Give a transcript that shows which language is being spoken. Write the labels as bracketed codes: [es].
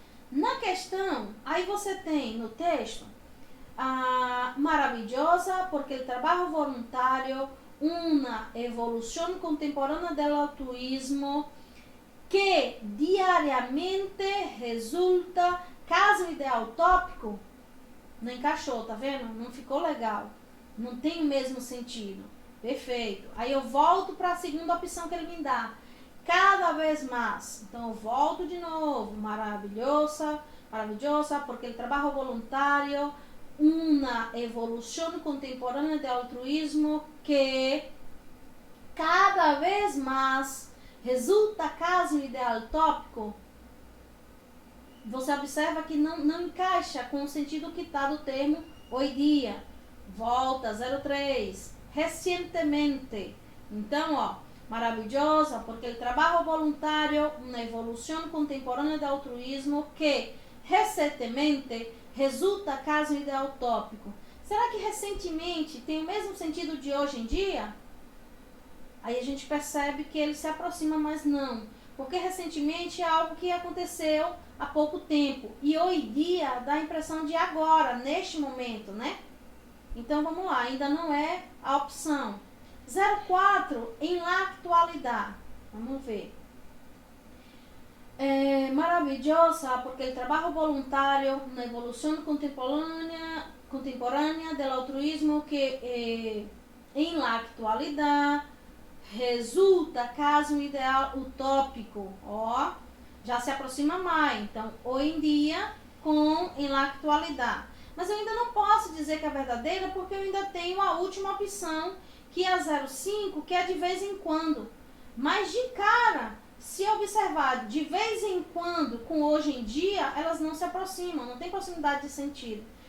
[pt] Na questão, aí você tem no texto, maravilhosa porque [es] el trabajo voluntario, una evolución contemporánea del altruismo que diariamente resulta, caso ideal tópico, [pt] não encaixou, tá vendo? Não ficou legal, não tem o mesmo sentido. Perfeito. Aí eu volto para a segunda opção que ele me dá. Cada vez mais. Então eu volto de novo. Maravilhosa, [es] porque el trabajo voluntario, una evolución contemporánea de altruismo que cada vez más resulta caso ideal tópico. [pt] Você observa que não encaixa com o sentido que está do termo [es] hoy día. [pt] Volta, 03. Recientemente. Então, ó, maravilhosa [es] porque el trabajo voluntario, una evolución contemporánea de altruismo que [pt] recentemente [es] resulta caso ideal tópico. [pt] Será que recentemente tem o mesmo sentido de hoje em dia? Aí a gente percebe que ele se aproxima, mas não. Porque recentemente é algo que aconteceu há pouco tempo. E hoje em dia dá a impressão de agora, neste momento, né? Então vamos lá, ainda não é a opção. 04, [es] em la actualidad. [pt] Vamos ver. [es] Maravillosa porque el trabajo voluntario, una evolución contemporánea del altruismo que en la actualidad resulta caso um ideal utópico. [pt] Ó, já se aproxima mais. Então, hoje em dia com [es] em la actualidad. [pt] Mas eu ainda não posso dizer que é verdadeira porque eu ainda tenho a última opção, que é a 05, que é de vez em quando. Mas de cara, se observar de vez em quando com hoje em dia, elas não se aproximam, não tem proximidade de sentido.